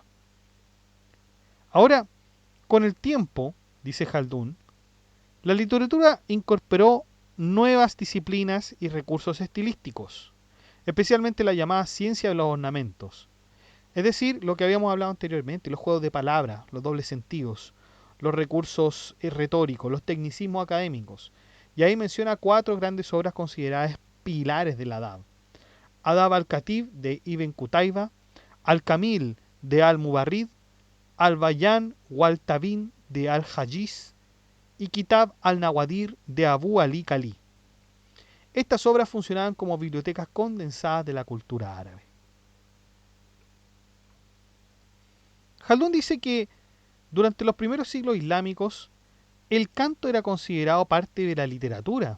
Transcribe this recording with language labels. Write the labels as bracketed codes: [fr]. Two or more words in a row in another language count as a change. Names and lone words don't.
[es] Ahora, con el tiempo, dice Jaldún, la literatura incorporó nuevas disciplinas y recursos estilísticos, especialmente la llamada ciencia de los ornamentos. Es decir, lo que habíamos hablado anteriormente: los juegos de palabras, los dobles sentidos, los recursos retóricos, los tecnicismos académicos. Y ahí menciona 4 grandes obras consideradas pilares del adab: Adab al-Khatib de Ibn Qutayba, Al-Kamil de Al-Mubarrid, Al-Bayan wal-Tabin de Al-Hajiz y Kitab al-Nawadir de Abu Ali Kali. Estas obras funcionaban como bibliotecas condensadas de la cultura árabe. Jaldún dice que durante los primeros siglos islámicos el canto era considerado parte de la literatura.